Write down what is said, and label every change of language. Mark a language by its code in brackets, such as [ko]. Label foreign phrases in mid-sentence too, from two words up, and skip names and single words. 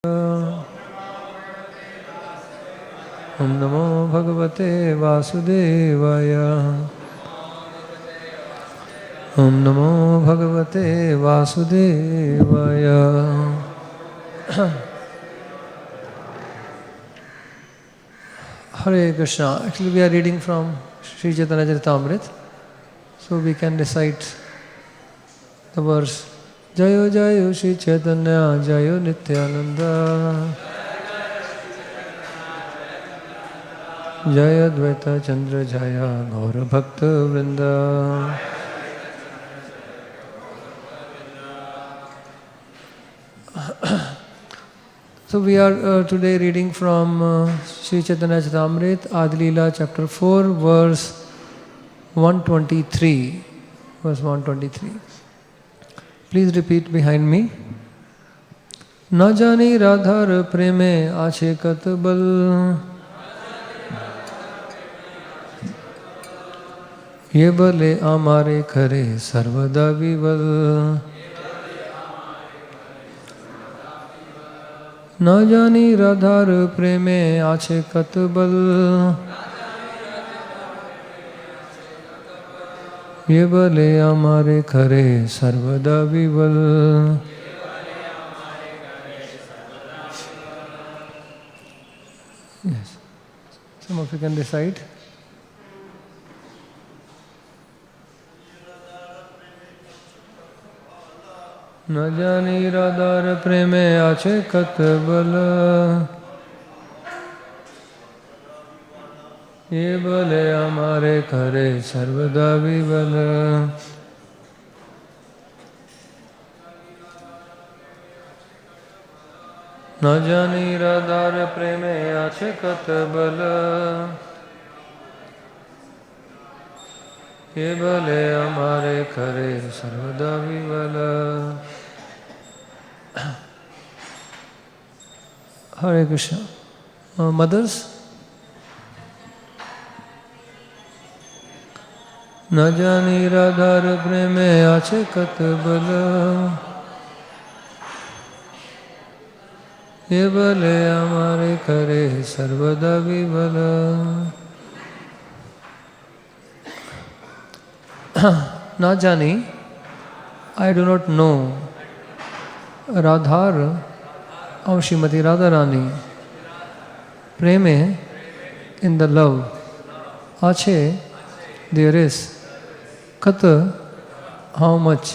[sa] ॐ नमो भगवते वासुदेवाय. ॐ नमो भगवते वासुदेवाय. हरे कृष्ण. [en] Actually, we are reading from Sri Chaitanya Charitamrita, so we can recite the verse. [bn] জয় জয় শ্রী চৈতন্য জয় নিত্যানন্দ জয় অদ্বৈত চন্দ্র জয় গৌর ভক্ত বৃন্দ. [en] So we are today reading from Sri Chaitanya Charitamrita, Adi-Lila, chapter 4, verse 123. Verse 123. Please repeat behind me. [bn] না জানি রাধার প্রেমে আছে কতবল যে বলে আমারে করে সর্বদা বিহ্বল. না জানি রাধার প্রেমে আছে কতবল যে বলে আমারে করে সর্বদা বিহ্বল. [en] Yes. Some of you can recite. [bn] না জানি রাধার প্রেমে আছে কতবল যে বলে আমারে করে সর্বদা বিহ্বল. না জানি রাধার প্রেমে আছে কতবল যে বলে আমারে করে সর্বদা বিহ্বল. [sa] হরে কৃষ্ণ. [en] Mothers? [bn] না জানি রাধার প্রেমে আছে কতবল যে বলে আমারে করে সর্বদা বিহ্বল. না জানি, [en] I do not know. Radhar of Srimati Radharani. Preme, in the love. Ache, there is. Kata, how much.